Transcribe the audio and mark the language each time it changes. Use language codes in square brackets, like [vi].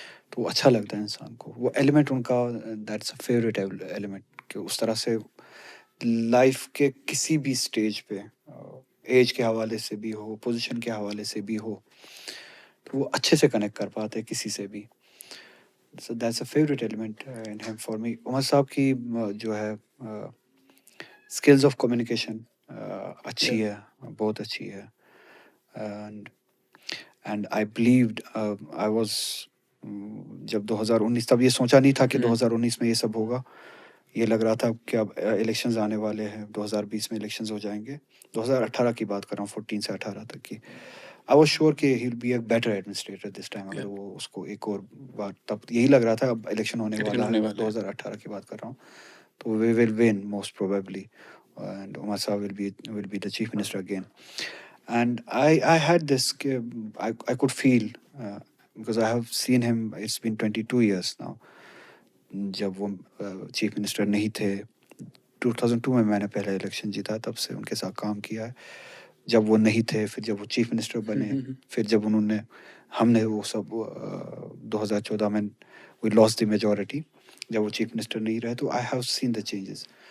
[ur] تو وہ اچھا لگتا ہے انسان کو. وہ ایلیمنٹ ان کا [en] that's a favourite element [ur] کہ اس طرح سے لائف کے کسی بھی اسٹیج پہ، ایج کے حوالے سے بھی ہو، پوزیشن کے حوالے سے بھی ہو، تو وہ اچھے سے کنیکٹ کر پاتے کسی سے بھی. [en] So that's a favorite element in him for me. [ur] عمر صاحب کی جو ہے اسکلز آف کمیونیکیشن اچھی ہے، بہت اچھی ہے. [en] and I believed I was [ur] جب 2019 تب یہ سوچا نہیں تھا کہ 2019 میں یہ سب ہوگا. یہ لگ رہا تھا کہ اب الیکشنز آنے والے ہیں، 2020 میں الیکشنز ہو جائیں گے. 2018 کی بات کر رہا ہوں، 14 سے 18 تک کی. [en] I was sure کہ he'll be a better administrator this time. [ur] اگر وہ اس کو ایک اور بار، تب یہی لگ رہا تھا اب الیکشن ہونے والا ہے. 2018 کی بات کر رہا ہوں. [en] تو we will win most probably and Umar Saab will be the chief minister again. And I had this I could feel because I have seen him. It's been 22 years now. [ur] جب وہ چیف منسٹر نہیں تھے 2002 میں نے پہلا election جیتا، تب سے ان کے ساتھ کام کیا ہے. جب وہ نہیں تھے، پھر جب وہ چیف منسٹر بنے، پھر جب ہم نے وہ سب 2014 میں [en] we lost the majority, [ur] جب وہ چیف منسٹر نہیں رہے، تو [en] I have seen the changes.